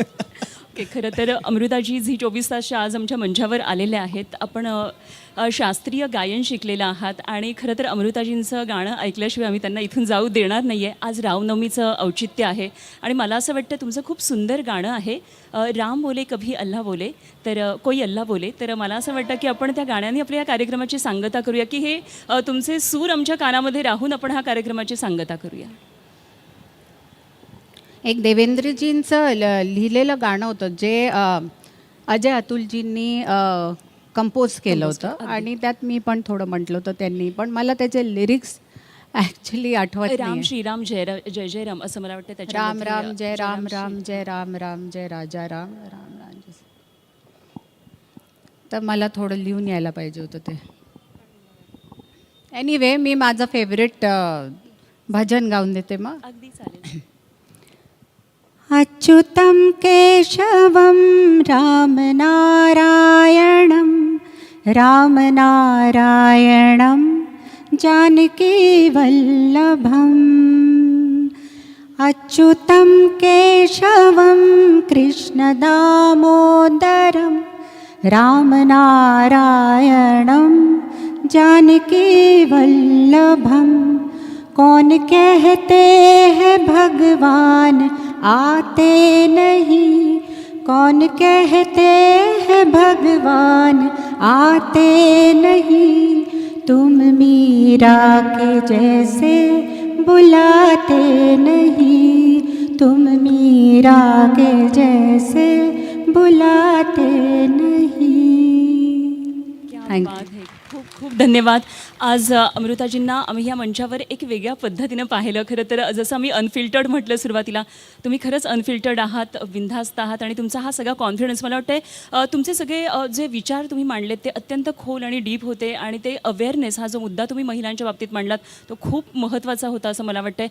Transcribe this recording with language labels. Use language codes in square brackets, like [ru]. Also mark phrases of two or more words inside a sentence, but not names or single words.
[mr] ओके, खरं तर अमृताजी झी 24 तासच्या आज आमच्या मंचावर आलेल्या आहेत. आपण शास्त्रीय गायन शिकलेलं आहात आणि खरं तर अमृताजींचं गाणं ऐकल्याशिवाय आम्ही त्यांना इथून जाऊ देणार नाही आहे. आज रामनवमीचं औचित्य आहे आणि मला असं वाटतं तुमचं खूप सुंदर गाणं आहे, [hi] राम बोले कभी अल्लाह बोले, तर कोई अल्लाह बोले. [mr] तर मला असं वाटतं की आपण त्या गाण्याने आपल्या या कार्यक्रमाची सांगता करूया, की हे तुमचे सूर आमच्या कानामध्ये राहून आपण हा कार्यक्रमाची सांगता करूया. एक देवेंद्रजींचं लिहिलेलं गाणं होतं जे अजय अतुलजींनी कंपोज केलं होतं आणि त्यात मी पण थोडं म्हटलं होतं त्यांनी, पण मला त्याचे लिरिक्स ॲक्च्युली आठवत राम नाही. [hi] श्रीराम जय जय जय राम [mr] असं मला वाटतं त्याच्या [hi] राम राम जय राम राम जय राम राम जय राजा राम राम राम जय. [mr] तर मला थोडं लिहून यायला पाहिजे होतं ते. एनिवे मी माझं फेवरेट भजन गाऊन देते मग. अगदी चालेल. [sa] अच्युतं केशवं रामनारायणं रामनारायणं जानकीवल्लभम्. अच्युतं केशवं कृष्णदामोदरं रामनारायणं जानकीवल्लभम्. [hi] कौन कहते हैं भगवान आते नहीं, कौन कहते हैं भगवान आते नहीं, तुम मीरा के जैसे बुलाते नहीं, तुम मीरा के जैसे बुलाते नहीं. क्या [en] Thank [hi] बात है. [mr] खूप खूप धन्यवाद. आज अमृताजींना आम्ही ह्या मंचावर एक वेगळ्या पद्धतीनं पाहिलं. खरं तर जसं आम्ही अनफिल्टर्ड म्हटलं सुरुवातीला, तुम्ही खरंच अनफिल्टर्ड आहात, बिनधास्त आहात आणि तुमचा हा सगळा कॉन्फिडन्स, मला वाटतं तुमचे सगळे जे विचार तुम्ही मांडलेत ते अत्यंत खोल आणि डीप होते आणि ते अवेअरनेस हा जो मुद्दा तुम्ही महिलांच्या बाबतीत मांडलात तो खूप महत्त्वाचा होता असं मला वाटतं.